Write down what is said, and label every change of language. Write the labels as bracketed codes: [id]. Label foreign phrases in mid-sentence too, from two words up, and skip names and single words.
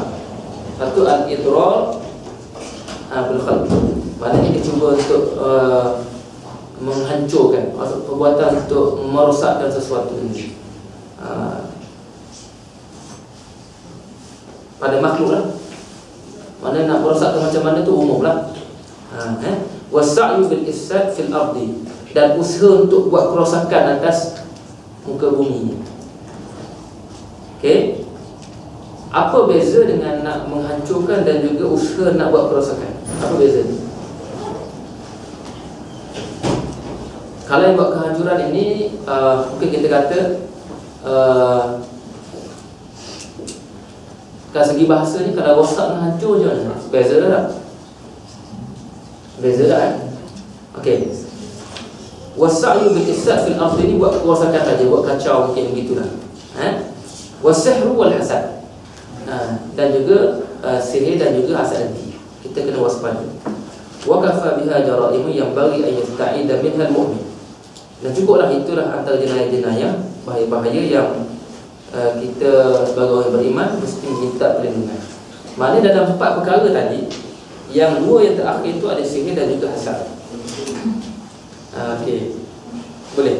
[ms] Satu, [ar] الإضرار بالخلق. [ms] Maknanya kita cuba untuk menghancurkan, maksud perbuatan untuk merosakkan sesuatu ini pada makhluk lah. Mana nak merosakkan macam mana tu umum lah. [ar] وسعي بالإفساد في الأرض, [ms] dan usaha untuk buat kerosakan atas muka bumi. Okey, apa beza dengan nak menghancurkan dan juga usaha nak buat kerosakan? Apa beza? Kalau yang buat kehancuran ini mungkin kita kata dari segi bahasa ni, kalau rosak dengan hancur je mana? Beza tak? Beza tak kan? Okey. [ar] وسعي بالإفساد في الأرض [ms] ni buat kerosakan saja, buat kacau mungkin begitulah. [ar] والسحر والحسد. [ms] Dan juga sihir dan juga hasad nanti. Kita kena waspada. [ar] وكفى بها جرائم [ms] yang bagi [ar] أن يستعيذ منها المؤمن. [ms] Dan cukuplah itulah antara jenayah-jenayah bahaya-bahaya yang kita sebagai orang beriman mesti minta perlindungan. Maknanya dalam 4 perkara tadi, yang 2 yang terakhir itu ada sihir dan juga hasad. Okey. Boleh.